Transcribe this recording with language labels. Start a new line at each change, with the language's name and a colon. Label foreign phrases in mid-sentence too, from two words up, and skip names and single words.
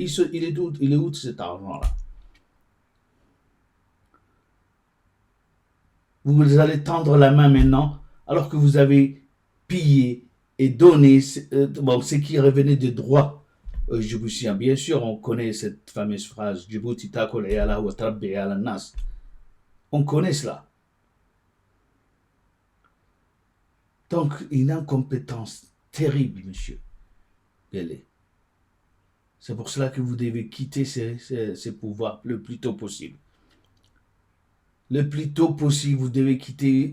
French: Il est où cet argent-là? Vous allez tendre la main maintenant, alors que vous avez pillé et donné ce qui revenait des droits djiboutiens. Bien sûr, on connaît cette fameuse phrase,
Arabic: جيبوتي تأكل عيالها وتربي عيال الناس.
French: On connaît cela. Donc, une incompétence terrible, monsieur Guélé. C'est pour cela que vous devez quitter ces pouvoirs le plus tôt possible. Le plus tôt possible, vous devez quitter.